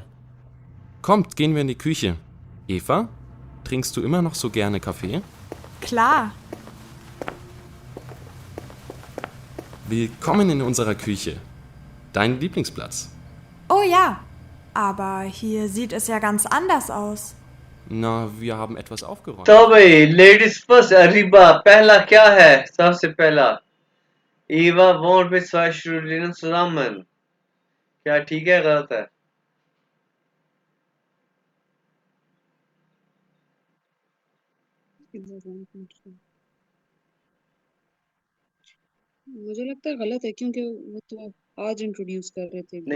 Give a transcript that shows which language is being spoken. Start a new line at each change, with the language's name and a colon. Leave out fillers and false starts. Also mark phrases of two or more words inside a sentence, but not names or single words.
German: Kommt, gehen wir in die Küche. Eva, trinkst du immer noch so gerne Kaffee? Klar. Willkommen in unserer Küche. Dein Lieblingsplatz. Oh ja, aber hier sieht es ja ganz anders aus. Na, wir haben etwas aufgeräumt.
Hindi: तो भाई
English: ladies first
Hindi: अरीबा पहला क्या है सबसे पहला ईवा वोट में
German: zwei Studien zusammen
Hindi: क्या ठीक है गलत है मुझे लगता है गलत है क्योंकि वो तो आज इंट्रोड्यूस कर रहे थे